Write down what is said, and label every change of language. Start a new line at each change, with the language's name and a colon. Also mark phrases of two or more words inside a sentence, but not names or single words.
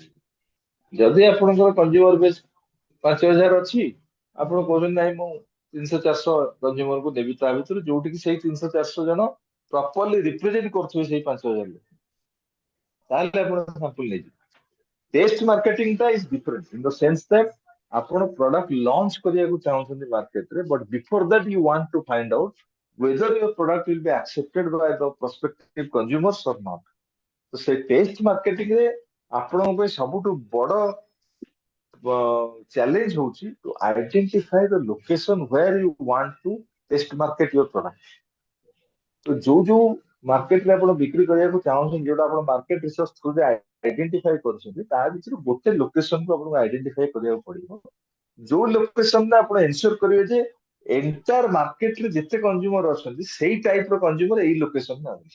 Odia: ଯଦି ଆପଣଙ୍କର
English: consumer base
Odia: 5,000 ଅଛି, ଆପଣ କହୁଛନ୍ତି ନାହିଁ ମୁଁ 300-400 କନଜ୍ୟୁମରକୁ ଦେବି, ତା ଭିତରୁ ଯୋଉଠିକି ସେଇ 300-400 ଜଣ
English: properly represent
Odia: କରୁଥିବେ ସେଇ 5,000 ଲୋକ, ତାହେଲେ ଆପଣ ସାମ୍ପଲ ନେଇଯିବେ।
English: test marketing ta is different in the sense that
Odia: ଆପଣ ପ୍ରଡକ୍ଟ ଲଞ୍ଚ କରିବାକୁ ଚାହୁଁଛନ୍ତି ମାର୍କେଟରେ,
English: but before that you want to find out whether your product will be accepted by the prospective consumers or not.
Odia: ତ ସେ
English: test marketing
Odia: ରେ ଆପଣଙ୍କ ପାଇଁ ସବୁଠୁ ବଡ ଚ୍ୟାଲେଞ୍ଜ ହଉଛି
English: to identify the location where you want to test market your product.
Odia: ତ ଯୋଉ ମାର୍କେଟରେ ଆପଣ ବିକ୍ରି କରିବାକୁ ଚାହୁଁଛନ୍ତି, ଯୋଉଟା ଆପଣ
English: market research
Odia: ଥ୍ରୁରେ ଆଇଡେଣ୍ଟିଫାଇ କରୁଛନ୍ତି, ତା ଭିତରୁ ଗୋଟେ ଲୋକେସନକୁ ଆପଣଙ୍କୁ ଆଇଡେଣ୍ଟିଫାଇ କରିବାକୁ ପଡିବ। ଯୋଉ ଲୋକେସନରେ ଆପଣ ଏନସିଓର କରିବେ ଯେ ଏଣ୍ଟାର ମାର୍କେଟରେ ଯେତେ କନଜ୍ୟୁମର ଅଛନ୍ତି ସେଇ ଟାଇପର କନଜ୍ୟୁମର ଏଇ ଲୋକେସନରେ ଆସନ୍ତି।